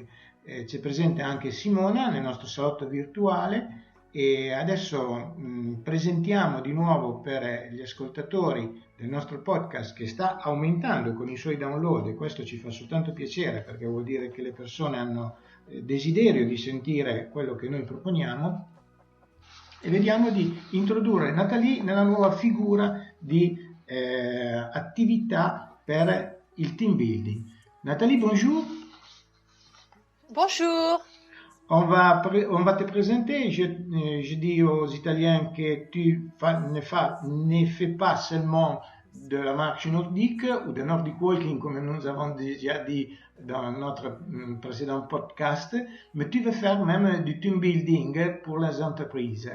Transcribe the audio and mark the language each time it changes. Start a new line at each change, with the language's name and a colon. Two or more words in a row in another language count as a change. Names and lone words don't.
Italian: C'è presente anche Simona nel nostro salotto virtuale e adesso presentiamo di nuovo per gli ascoltatori del nostro podcast, che sta aumentando con i suoi download, e questo ci fa soltanto piacere perché vuol dire che le persone hanno desiderio di sentire quello che noi proponiamo. E vediamo di introdurre Nathalie nella nuova figura di attività per il
English: team building.
French: Nathalie, bonjour. Bonjour. On va te présenter. Je dis aux Italiens que tu ne fais pas seulement de la marche nordique ou de
English: Nordic Walking,
French: comme nous avons déjà dit dans notre précédent podcast, mais tu veux faire même du
English: team building
French: pour les entreprises.